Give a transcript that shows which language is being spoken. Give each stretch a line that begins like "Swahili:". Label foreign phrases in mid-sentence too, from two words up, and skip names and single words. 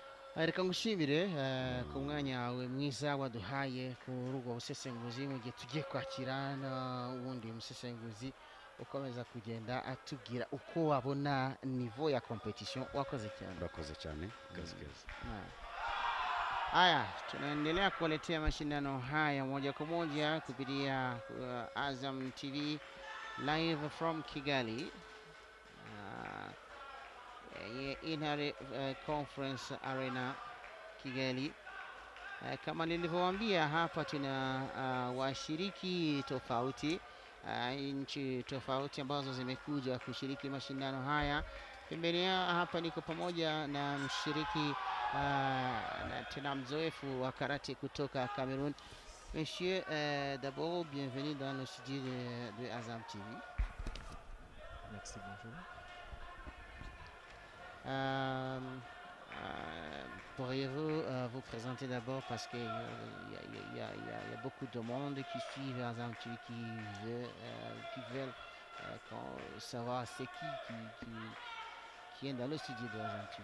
Kinyarwanda: reka ngushimire ku mwanya wawe mwiza waduhaye kuri ubwo busesenguzi mu gihe tugiye kwakira n'uwundi musesenguzi ukomeza kugenda atubwira uko wabona nivo ya competition. Wakoze cyane. Urakoze cyane,
Swahili: kazi keza. Haya, tunaendelea kuwaletea mashindano haya moja kwa moja kupitia Azam TV
English: live from
Swahili: Kigali, Inari Conference Arena Kigali. Kama nilivyowaambia hapa tuna washiriki tofauti, nchi tofauti ambazo zimekuja kushiriki mashindano haya. Pembeni hapa niko pamoja na mshiriki na tena mzoefu wa karate kutoka Cameroon.
French: Monsieur, d'abord, bienvenue dans le studio de Azam TV. Merci, bonjour. Pourriez-vous vous présenter d'abord parce qu'il y a beaucoup de monde qui suivent Azam TV, qui veulent savoir c'est qui est dans le studio de Azam TV.